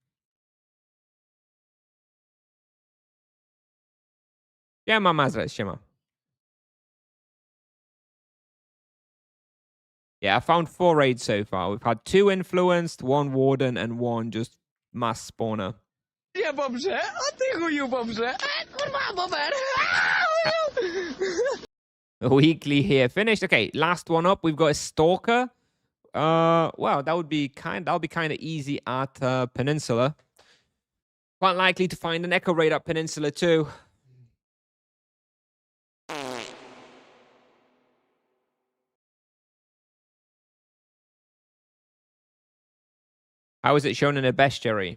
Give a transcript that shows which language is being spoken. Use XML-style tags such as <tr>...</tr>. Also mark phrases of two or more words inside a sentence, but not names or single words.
<en>Yeah, ma Mazra, Shima. Yeah, I found 4 raids so far. We've had 2 influenced, 1 warden, and 1 just mass spawner. Yeah,</en> <pl>babře, a ty chuju, babře. Kurva, bober.</pl> <en>Weekly here finished. Okay, last one up. We've got a stalker. Well, that'll be kind of easy at Peninsula. Quite likely to find an echo raid at Peninsula too. How is it shown in a bestiary?</en>